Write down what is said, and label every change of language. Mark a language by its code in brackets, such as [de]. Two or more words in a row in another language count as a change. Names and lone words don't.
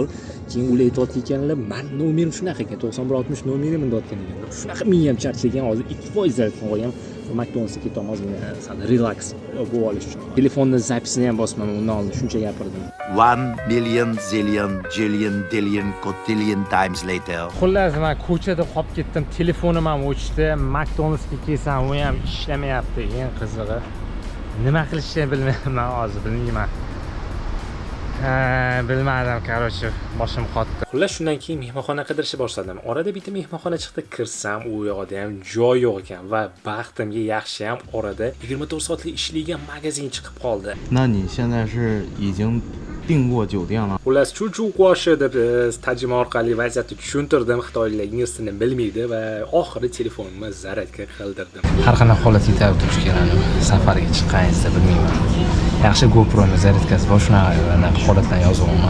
[uz] Keyin ular aytayotgan ekanlar, "Men nomerim shunaqa ekan, 9160 nomerim" deyotgan ekanlar. Shunaqa miyam charchagan, hozir 2% zaryadka qo'ygan. McDonald'sga ketaman, ozgina sal relax bo'lib olish uchun. Telefonning zapisini ham bosmadim, undan oldin shuncha gapirdim. [en] 1 million zillion jillion dillion cotillion times later. [uz] Xullas, men ko'chada qolib ketdim. Telefonim ham o'chdi. McDonald'sga kelsam, u ham ishlamayapti. Eng qizig'i, nima qilishni bilmayman hozir, bilmayman. Bilmadim, короче, boshim qotdi. Xullas, shundan keyin mehmonxona qidirishni boshladim. Orada bitta mehmonxona chiqdi, kirsam, u yoqda ham joy yo'q ekan va baxtimga yaxshi ham orada 24 soatlik ishlaygan magazin chiqib qoldi. [zh] 那你现在是已经订过酒店了？ [uz] Xullas, chuchuq qo'shi deb tarjima orqali vaziyatni tushuntirdim. Xitoylik ingliz tilini bilmaydi va oxiri telefonimni zaryadka qildirdim. Har qanday holatga tayyor turish kerak. Safarga chiqqaningizda bilmayman. Yaxshi GoPro'ni zaryadkasi bor, shunaqa holatdan yozaman.